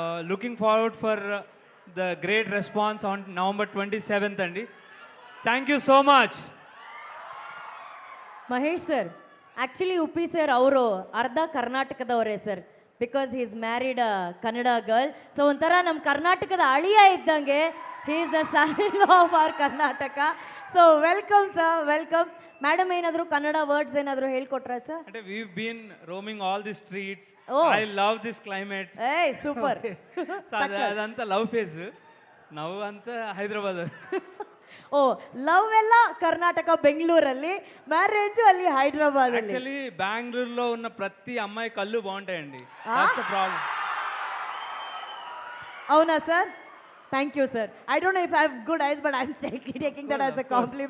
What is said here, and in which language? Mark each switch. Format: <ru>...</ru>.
<en>Looking forward for the great response on November 27th అండి. Thank you so much. Mahesh sir, actually Uppi sir</en> <kn>ಅವರು ಅರ್ಧ ಕರ್ನಾಟಕದವರೇ sir,</kn> <en>Because he is married Kannada girl. So</en> <kn>ಒಂಥರ ನಮ್ಮ ಕರ್ನಾಟಕದ ಅಳಿಯ ಇದ್ದಂಗೆ,</kn> <en>He is the son in law of our Karnataka. So welcome sir, welcome.</en> <kn>Madam ಏನಾದರೂ Kannada words ಏನಾದರೂ ಹೇಳ್ಕೊಟ್ರಾ ಸರ್?</kn> <en>అంటే we been roaming all the streets. Oh. I love this climate.</en> <kn>ಏಯ್ super.</kn> <te>అదంతా లవ్ ఫేజ్, నవ్వు అంతా హైదరాబాద్.</te> <kn>ಓ, ಲವ್ ಎಲ್ಲ ಕರ್ನಾಟಕ ಬೆಂಗಳೂರಲ್ಲಿ, ಮ್ಯಾರೇಜು ಅಲ್ಲಿ ಹೈದರಾಬಾದ್ ಅಲ್ಲಿ.</kn> <te>యాక్చువల్లీ బెంగళూరులో ఉన్న ప్రతి అమ్మాయి కళ్ళు బాగుంటాయండి.</te> <en>That's the problem.</en> <te>అవునా sir?</te> <en>Thank you sir. I don't know if I have good eyes, but I am taking that as a compliment.</en>